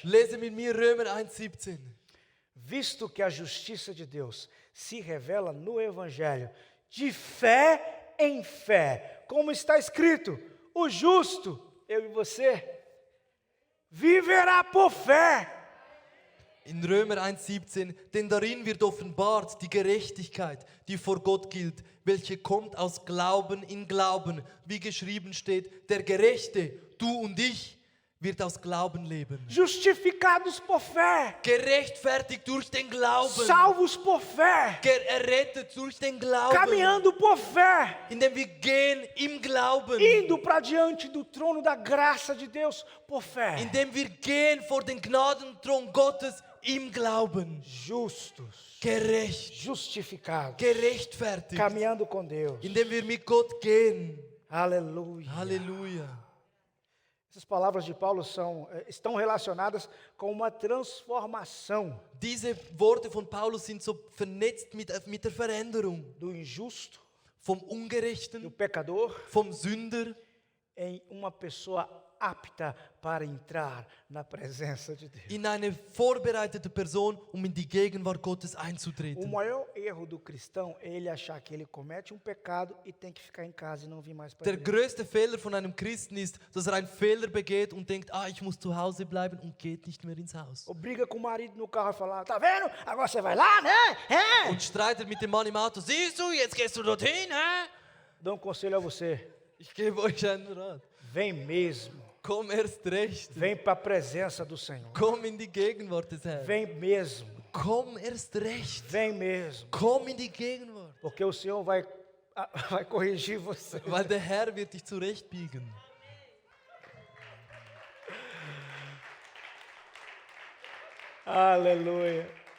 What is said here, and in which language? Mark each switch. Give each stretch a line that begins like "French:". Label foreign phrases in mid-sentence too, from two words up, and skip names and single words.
German: Lese mit mir Römer 1,17.
Portuguese: Visto que a justiça de Deus se revela no Evangelho, de fé em fé, como está escrito, o justo, eu e você, viverá por fé.
German: In Römer 1,17, denn darin wird offenbart die Gerechtigkeit, die vor Gott gilt, welche kommt aus Glauben in Glauben, wie geschrieben steht, der Gerechte, du und ich, wird aus Glauben leben.
Portuguese: Justificados por fé,
German: Gerechtfertigt durch den Glauben,
Portuguese: salvos por fé,
German: errettet durch den Glauben,
Portuguese: caminhando por fé,
German: indem wir gehen im Glauben,
Portuguese: indo para diante do trono da graça de Deus por fé.
German: indem wir gehen vor den Gnadenthron Gottes im Glauben.
Portuguese: Justos,
German: Gerecht,
Portuguese: justificados,
German: gerechtfertigt,
Portuguese: caminhando com Deus.
German: indem wir mit Gott gehen.
Portuguese: Aleluia.
German: Halleluja.
Portuguese: Essas palavras de Paulo estão relacionadas com uma transformação
German: Diese Worte von Paulus sind so vernetzt mit der Veränderung
Portuguese: do injusto,
German: vom
Portuguese: do
German: Ungerechten,
Portuguese: pecador,
German: vom Sünder
Portuguese: em uma pessoa apta para entrar na presença de Deus.
German: in eine vorbereitete Person, um in die Gegenwart Gottes
Portuguese: O
German: einzutreten.
Portuguese: maior erro do cristão é ele achar que ele comete um pecado e tem que ficar em casa e não vir mais para a
German: Der
Portuguese: igreja.
German: größte Fehler von einem Christen ist, dass einen Fehler begeht und denkt, ich muss zu Hause bleiben und geht nicht mehr ins Haus.
Portuguese: Ou briga com o marido no carro e fala, tá vendo? Agora você vai lá, né? É.
German: Und streitet mit dem Mann im Auto, siehst du, jetzt gehst du dorthin, hä?
Portuguese: Dou um conselho a você,
German: Ich gebe euch einen Rat.
Portuguese: vem mesmo,
German: Komm erst recht.
Portuguese: vem para a presença do Senhor.
German: Komm in die Gegenwart des Herrn.
Portuguese: Vem mesmo,
German: Komm erst recht.
Portuguese: vem mesmo,
German: Komm in die Gegenwart.
Portuguese: porque o Senhor vai corrigir você.
German: Weil der Herr wird dich zurechtbiegen.
Portuguese: Aleluia.